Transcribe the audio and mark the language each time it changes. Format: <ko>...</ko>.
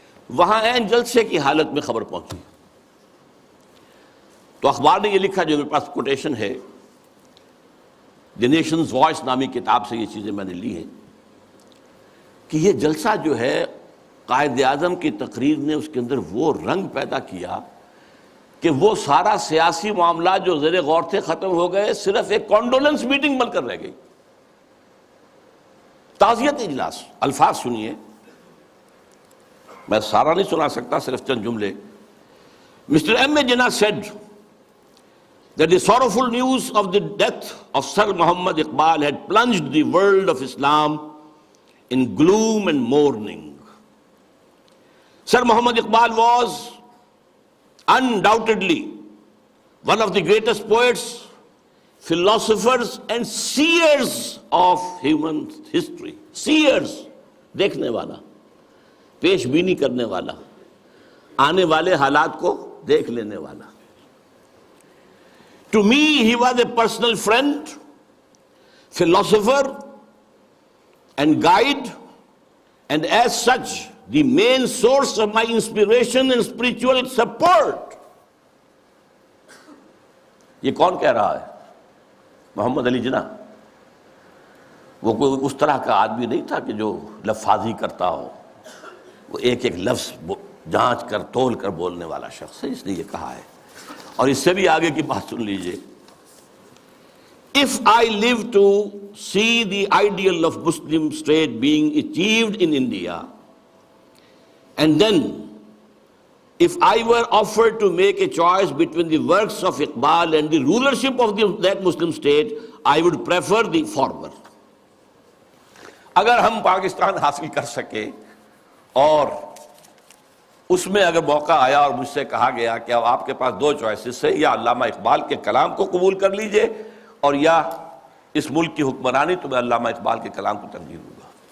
<ur>وہاں عین جلسے کی حالت میں خبر پہنچی تو اخبار نے یہ لکھا، جو میرے پاس کوٹیشن ہے، دی نیشنز وائس نامی کتاب سے یہ چیزیں میں نے لی ہیں، کہ یہ جلسہ جو ہے قائد اعظم کی تقریر نے اس کے اندر وہ رنگ پیدا کیا کہ وہ سارا سیاسی معاملات جو زیر غور تھے ختم ہو گئے، صرف ایک کانڈولنس میٹنگ بن کر رہ گئی. تعزیت اجلاس. الفاظ سنیے، میں سارا نہیں سنا سکتا، صرف چند جملے.</ur> <en>Mr. M. A. Jinnah said that the sorrowful news of the death of Sir Muhammad Iqbal had plunged the world of Islam in gloom and mourning. Sir Muhammad Iqbal was undoubtedly one of the greatest poets, philosophers and seers of human history.</en> <ur>Seers, دیکھنے والا، پیش بینی کرنے والا، آنے والے حالات کو دیکھ لینے والا.</ur> <en>To me, he was a personal friend, philosopher, and guide, and as such, the main source of my inspiration and spiritual support.</en> <ur>یہ کون کہہ رہا ہے؟ محمد علی جناح. وہ کوئی اس طرح کا آدمی نہیں تھا کہ جو لفاظی کرتا ہو، وہ ایک ایک لفظ جانچ کر تول کر بولنے والا شخص ہے، اس لیے یہ کہا ہے. اور اس سے بھی آگے کی بات سن لیجئے.</ur> <en>If I live to see the ideal of Muslim state being achieved in India, and then if I were offered to make a choice between the works of Iqbal and the rulership of that Muslim state, I would prefer the former.</en> <ur>اگر ہم پاکستان حاصل کر سکے اور اس میں اگر موقع آیا اور مجھ سے کہا گیا کہ اب آپ کے پاس دو چوائسز ہے، یا علامہ اقبال کے کلام کو قبول کر لیجئے اور یا اس ملک کی حکمرانی، تو میں علامہ اقبال کے کلام کو ترجیح دوں گا.</ur>